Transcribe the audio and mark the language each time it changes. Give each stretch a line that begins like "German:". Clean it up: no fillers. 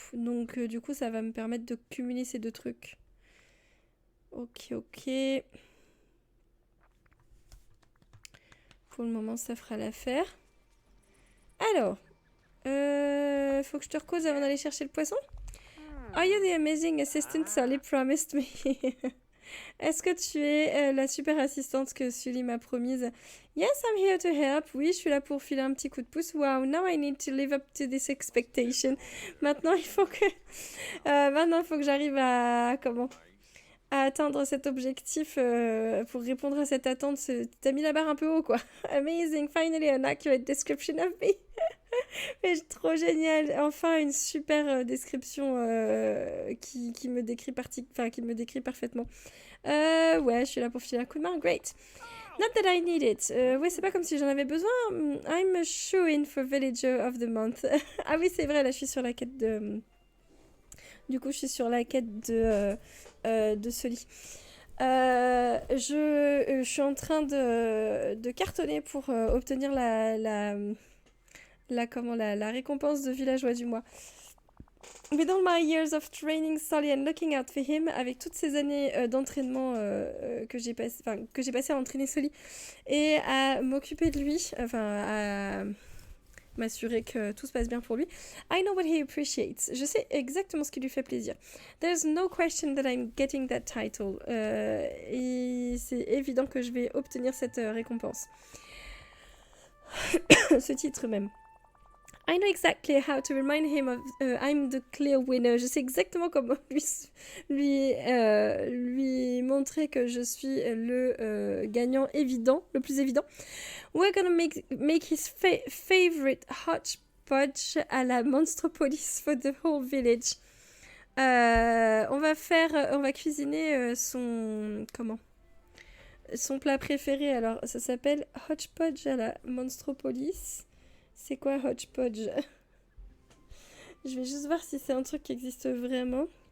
French: Donc du coup, ça va me permettre de cumuler ces deux trucs. Ok, ok. Pour le moment, ça fera l'affaire. Alors, faut que je te recose avant d'aller chercher le poisson.
English: Are you the amazing assistant Sully promised me?
French: Est-ce que tu es la super assistante que Sully m'a promise?
English: Yes, I'm here to help.
French: Oui, je suis là pour filer un petit coup de pouce.
English: Wow, now I need to live up to this expectation.
French: Maintenant, il faut que j'arrive à atteindre cet objectif pour répondre à cette attente. T'as mis la barre un peu haut, quoi.
English: Amazing, finally an accurate description of me.
French: Mais trop génial. Enfin, une super description qui me décrit qui me décrit parfaitement. Ouais, je suis là pour filer un coup de main.
English: Great. Not that I need it.
French: Ouais, c'est pas comme si j'en avais besoin.
English: I'm a shoe-in for Villager of the Month.
French: Ah oui, c'est vrai, là, je suis sur la quête de... Du coup, je suis sur la quête de Sully. Je suis en train de cartonner pour obtenir la récompense de villageois du mois.
English: With all my years of training Sully and looking out for him,
French: avec toutes ces années d'entraînement que j'ai passé à entraîner Sully et à m'occuper de lui, à m'assurer que tout se passe bien pour lui.
English: I know what he appreciates.
French: Je sais exactement ce qui lui fait plaisir.
English: There's no question that I'm getting that title.
French: Et c'est évident que je vais obtenir cette récompense. Ce titre même.
English: I know exactly how to remind him of I'm the clear winner.
French: Je sais exactement comment lui montrer que je suis le gagnant évident, le plus évident.
English: We're gonna make his favorite hodgepodge à la Monstropolis for the whole village.
French: On va cuisiner son plat préféré. Alors, ça s'appelle hodgepodge à la Monstropolis. C'est quoi hodgepodge? Je vais juste voir si c'est un truc qui existe vraiment.